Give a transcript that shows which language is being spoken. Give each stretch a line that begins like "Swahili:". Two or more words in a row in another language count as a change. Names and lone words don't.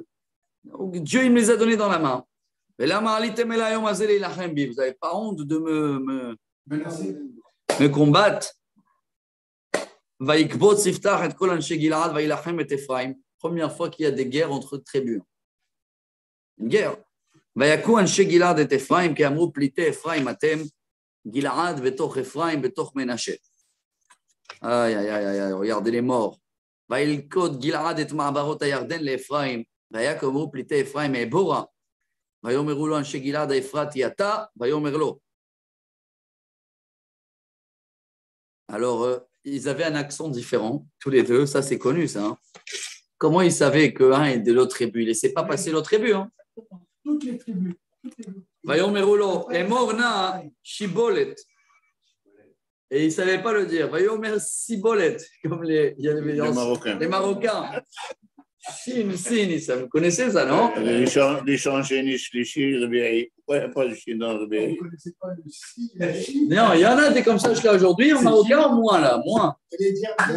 French: Dieu, il me les a donnés dans la main. Vous n'avez pas honte de me combattre. Première fois qu'il y a des guerres entre tribus. une guerre.
Hebrew: ויקו אנשי גלעד את אפרים, כי אמרו פליטי אפרים אתם, גלעד בתוך אפרים, בתוך מנשה.
French: Aïe, aïe, aïe, aïe, regardez les morts.
Hebrew: וילכוד גלעד את מעברות הירדן לאפרים, והיה כאמרו פליטי אפרים מעבורה. ויאמרו לו אנשי גלעד האפרתי אתה, ויאמר לו.
French: Alors, ils avaient un accent différent, tous les deux, ça c'est connu ça. Hein. Comment ils savaient qu'un est de l'autre tribu? Il ne laissait pas passer l'autre tribu. Hein. Toutes les tribus.
Hebrew: ויאמרו לו, אמור נא שיבולת.
French: Et il ne savait pas le dire.
Hebrew: ויאמר סיבולת,
French: comme les Marocains. Les Marocains. Sin, ça, vous connaissez ça, non? Les chansonniers, les chis, ouais, pas le chien dans le On ne connaissait pas le si, la chi. Non, il y en a des comme ça jusqu'à aujourd'hui, en Marocain, moins là, moins. Les Diables.